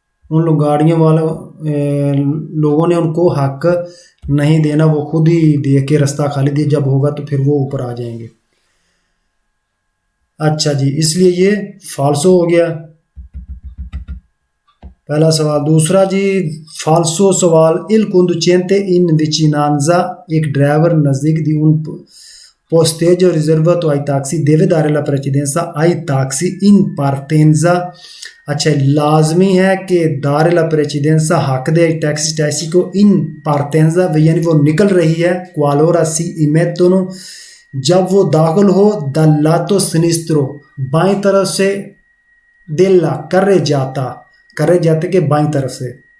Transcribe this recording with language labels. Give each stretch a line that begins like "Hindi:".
Hindi: उन लोग गाड़ियों वालों लोगों ने उनको हक नहीं देना, वो खुद ही देख के रास्ता खाली दे, जब होगा तो फिर वो ऊपर आ जाएंगे। अच्छा जी। इसलिए ये फाल्सो हो गया। पहला सवाल। दूसरा जी फाल्सो सवाल,
Italian: इल conducente in vicinanza,
Hindi: एक ड्राइवर नज़दीक
Italian: di un posteggio riservato ai taxi deve dare la precedenza ai taxi in partenza।
Hindi: अच्छा, लाजमी है कि
Italian: दारे ला प्रेसिडेंसा
Hindi: हक दे टैक्सी को
Italian: इन पार्टेंजा,
Hindi: यानी वो निकल रही है,
Italian: क्वालोरा सी इमेतोनो,
Hindi: जब वो दाखिल हो,
Italian: द लातो सिनिस्त्रो,
Hindi: बाएं तरफ से, दिल्ला करे जाते के बाईं तरफ से।